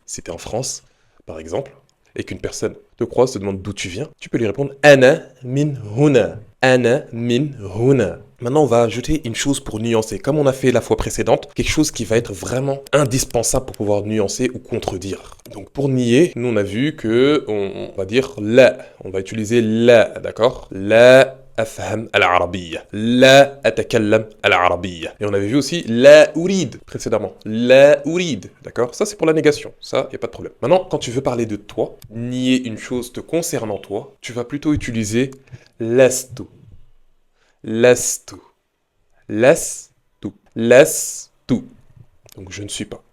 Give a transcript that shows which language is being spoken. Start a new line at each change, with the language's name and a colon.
French: Si t'es en France, par exemple, et qu'une personne te croise, te demande d'où tu viens, tu peux lui répondre
Arabic: ana min huna. Ana min huna.
French: Maintenant, on va ajouter une chose pour nuancer. Comme on a fait la fois précédente, quelque chose qui va être vraiment indispensable pour pouvoir nuancer ou contredire. Donc, pour nier, nous, on a vu que on va dire la. On va utiliser la, d'accord?
Arabic: La أفهم العربية لا أتكلم العربية.
French: Et on avait vu aussi la أريد précédemment. La أريد, d'accord? Ça c'est pour la négation, ça y a pas de problème. Maintenant, quand tu veux parler de toi, nier une chose te concernant toi, tu vas plutôt utiliser لست.
Arabic: لست. لست. لست.
French: Donc je ne suis pas.